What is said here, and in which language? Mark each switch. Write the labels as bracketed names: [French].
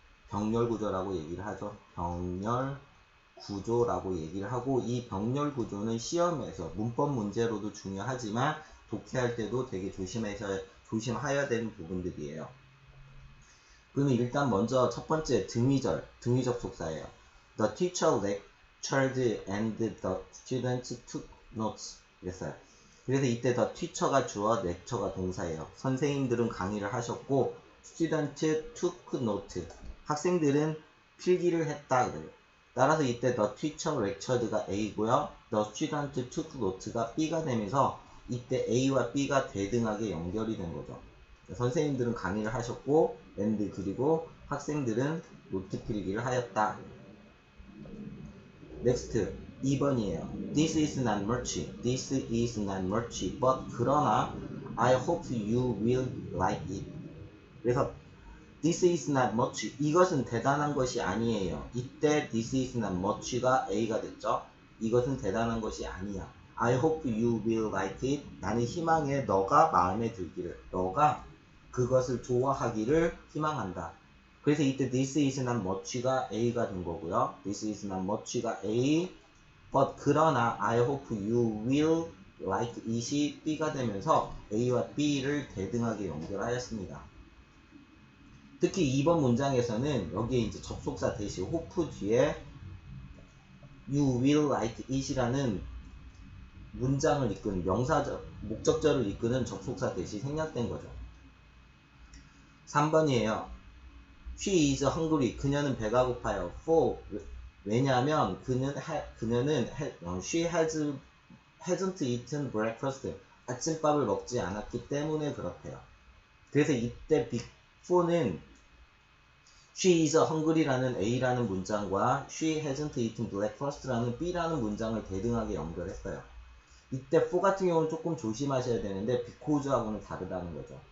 [Korean] 병렬 구조라고 얘기를 하죠. 병렬 구조라고 얘기를 하고, 이 병렬 구조는 시험에서 문법 문제로도 중요하지만 독해할 때도 되게 조심하여야 되는 부분들이에요. 그러면 일단 먼저 첫 번째 등위절, 등위 접속사예요. [English] The teacher lectured and the students took notes. [Korean] 그랬어요. 그래서 이때 the teacher가 주어, lecture가 동사예요. 선생님들은 강의를 하셨고, [English] student took note. [Korean] 학생들은 필기를 했다. 그래요. 따라서 이때 [English] the teacher lectured [Korean] 가 A고요. [English] the student took note [Korean] 가 B가 되면서 이때 A와 B가 대등하게 연결이 된 거죠. 선생님들은 강의를 하셨고, and 그리고 학생들은 노트 필기를 하였다. [English] next [Korean] 2번이에요. [English] This is not much. This is not much. But [Korean] 그러나 [English] I hope you will like it. [Korean] 그래서 [English] This is not much. [Korean] 이것은 대단한 것이 아니에요. 이때 [English] this is not much [Korean] 가 A가 됐죠. 이것은 대단한 것이 아니야. [English] I hope you will like it. [Korean] 나는 희망해 너가 마음에 들기를. 너가 그것을 좋아하기를 희망한다. 그래서 이때 [English] this is not much [Korean] 가 A가 된 거고요. [English] This is not much가 A. [Korean] But 그러나 [English] I hope you will like it [Korean] 이 B가 되면서 A와 B를 대등하게 연결하였습니다. 특히 2번 문장에서는 여기에 이제 접속사 대신 hope 뒤에 [English] you will like it [Korean] 이라는 문장을 이끄는 목적절을 이끄는 접속사 대신 생략된 거죠. 3번이에요. [English] She is hungry. [Korean] 그녀는 배가 고파요. [English] For [Korean] 왜냐하면 [English] she hasn't eaten breakfast. [Korean] 아침밥을 먹지 않았기 때문에 그렇대요. 그래서 이때 before는 [English] She is hungry [Korean] 라는 A라는 문장과 [English] She hasn't eaten breakfast [Korean] 라는 B라는 문장을 대등하게 연결했어요. 이때 for 같은 경우는 조금 조심하셔야 되는데 because하고는 다르다는 거죠.